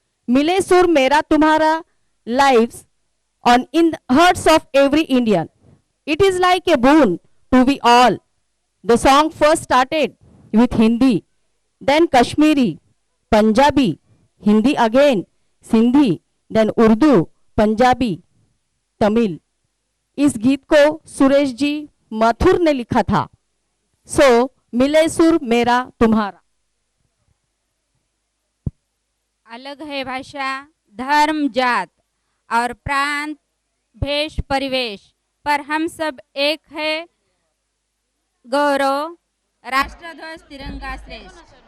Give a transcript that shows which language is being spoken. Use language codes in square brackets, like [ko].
[en] Mile Sur Mera Tumhara lives on in the hearts of every Indian. It is like a boon to we all. The song first started with Hindi, then Kashmiri, Punjabi, Hindi again, Sindhi, then Urdu, Punjabi, Tamil. [hi] इस गीत को सुरेश जी मथुर ने लिखा था. सो मिले सुर मेरा तुम्हारा. अलग है भाषा, धर्म, जात और प्रांत, भेष, परिवेश, पर हम सब एक है. गौरव, राष्ट्रध्वज तिरंगा श्रेष्ठ.